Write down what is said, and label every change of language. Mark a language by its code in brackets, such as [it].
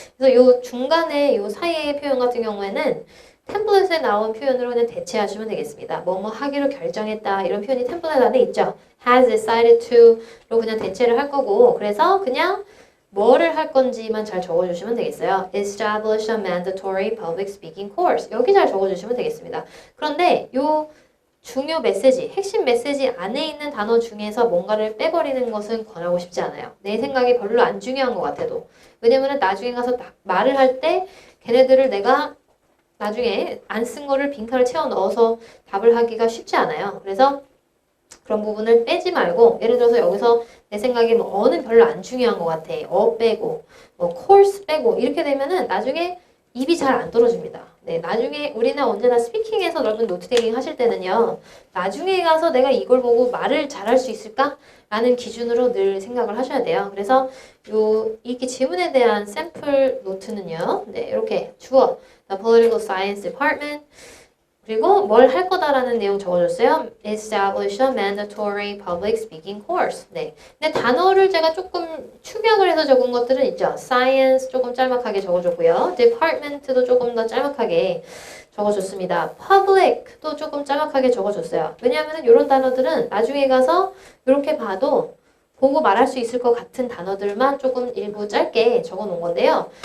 [ko] 그래서 요 중간에 요 사이의 표현 같은 경우에는 템플릿에 나온 표현으로 그냥 대체하시면 되겠습니다. 뭐뭐 하기로 결정했다 이런 표현이 템플릿 안에 있죠. [en] has decided to [ko] 로 그냥 대체를 할 거고 그래서 그냥 뭐를 할 건지만 잘 적어주시면 되겠어요. [en] Establish a mandatory public speaking course. [ko] 여기 잘 적어주시면 되겠습니다. 그런데 요 중요 메시지, 핵심 메시지 안에 있는 단어 중에서 뭔가를 빼버리는 것은 권하고 싶지 않아요. 내 생각이 별로 안 중요한 것 같아도. 왜냐면 나중에 가서 말을 할 때 걔네들을 내가 나중에 안 쓴 거를 빈칸을 채워 넣어서 답을 하기가 쉽지 않아요. 그래서 그런 부분을 빼지 말고 예를 들어서 여기서 내 생각에 뭐 어는 별로 안 중요한 것 같아. 빼고 뭐 course 빼고 이렇게 되면은 나중에 입이 잘 안 떨어집니다. 네, 나중에 우리는 언제나 스피킹에서 여러분 노트 테이킹 하실 때는요. 나중에 가서 내가 이걸 보고 말을 잘할 수 있을까? 라는 기준으로 늘 생각을 하셔야 돼요. 그래서 이렇게 지문에 대한 샘플 노트는요. 네, 이렇게 주어 The Political Science Department 그리고 뭘 할 거다라는 내용 적어줬어요. [en] Establish a mandatory public speaking course. [ko] 네. 근데 단어를 제가 조금 축약을 해서 적은 것들은 있죠. Science 조금 짤막하게 적어줬고요. Department도 조금 더 짤막하게 적어줬습니다. Public도 조금 짤막하게 적어줬어요. 왜냐하면 이런 단어들은 나중에 가서 이렇게 봐도 보고 말할 수 있을 것 같은 단어들만 조금 일부 짧게 적어 놓은 건데요.